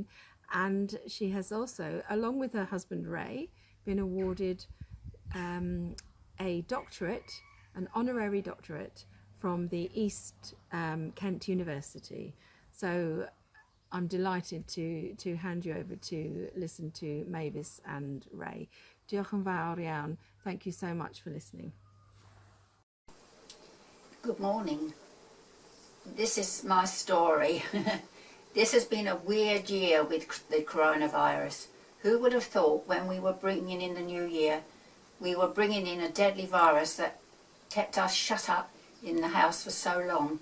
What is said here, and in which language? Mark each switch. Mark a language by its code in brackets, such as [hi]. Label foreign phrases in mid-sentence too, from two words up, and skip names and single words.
[en] And she has also, along with her husband Ray, been awarded a doctorate, an honorary doctorate from the East Kent University. So I'm delighted to hand you over to listen to Mavis and Ray. [cy] Diolch yn fawr iawn. [en] Thank you so much for listening. Good morning. This is my story. This has been a weird year with the coronavirus. Who would have thought when we were bringing in the new year, we were bringing in a deadly virus that kept us shut up in the house for so long.